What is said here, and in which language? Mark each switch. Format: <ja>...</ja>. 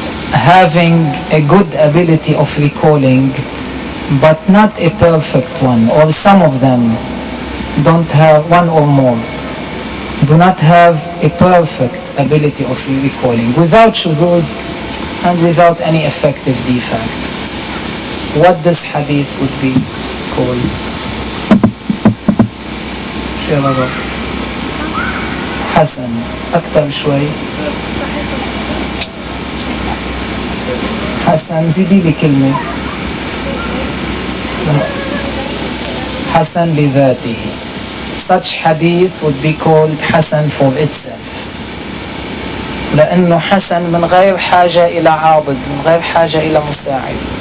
<en>having a good ability of recalling, but not a perfect one, or some of them don't have, one or more, do not have a perfect ability of recalling, without shuzuz and without any effective defect, what this hadith would be called?</en> <ar>Hassan, أكثر شوي. Hassan, زيدي لي كلمة.</ar> <en>Hassan لذاته. Such hadith would be called Hassan for itself.</en> <ar>لأنه حسن من غير حاجة إلى عابد، من غير حاجة إلى مساعد.</ar>